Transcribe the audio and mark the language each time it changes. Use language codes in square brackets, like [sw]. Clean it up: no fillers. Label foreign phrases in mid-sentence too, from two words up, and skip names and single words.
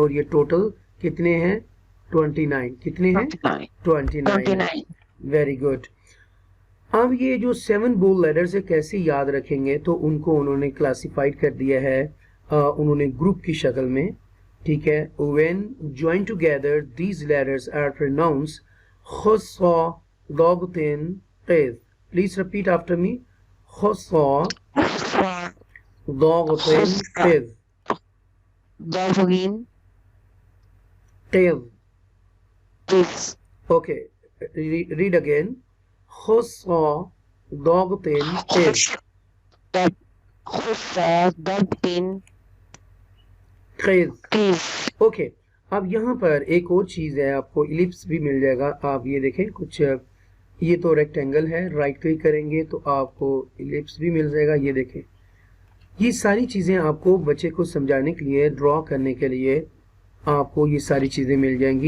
[hi] और ये टोटल कितने हैं? 29. कितने हैं? [en] 29. very good. [hi] अब ये जो 7 बोल लेटर्स है कैसे याद रखेंगे, तो उनको उन्होंने क्लासिफाइड कर दिया है, उन्होंने ग्रुप की शक्ल में. ठीक है, [en] when join together these letters are pronounced [ar] خص ضغط قظ. [en] please repeat after me. [ar] خص ضغط قظ. दागतिन क़ैद. क़ैद. [en] Okay, read again. [ar] خص ضغط قظ. خص ضغط क़ैद. क़ैद. [hi] ओके, अब यहाँ पर एक और चीज़ है, आपको इलिप्स भी मिल जाएगा. आप ये देखें, कुछ ये तो रेक्टेंगल है, [en] right click [hi] करेंगे तो आपको इलिप्स भी मिल जाएगा. ये देखें, ये सारी चीज़ें आपको बच्चे को समझाने के लिए, ड्रॉ करने के लिए आपको ये सारी चीज़ें मिल जाएंगी.